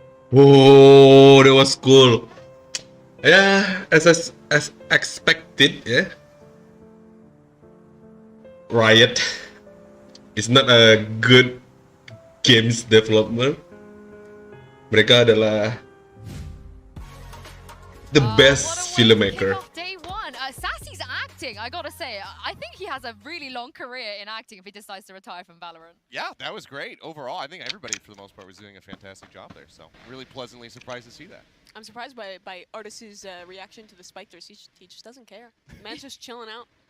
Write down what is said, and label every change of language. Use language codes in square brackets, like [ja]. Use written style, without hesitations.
[en] Whoa, that was cool. Yeah, as expected, yeah. Riot is not a good games development. [id] Mereka adalah [en] the best filmmaker. Day one, Sassy's acting, I gotta say, I think he has a really long career in acting if he decides to retire from Valorant. Yeah, that was great. Overall, I think everybody, for the most part, was doing a fantastic job there. So really pleasantly surprised to see that. I'm surprised by Artis's reaction to the spikers. He just doesn't care. The man's just chilling out.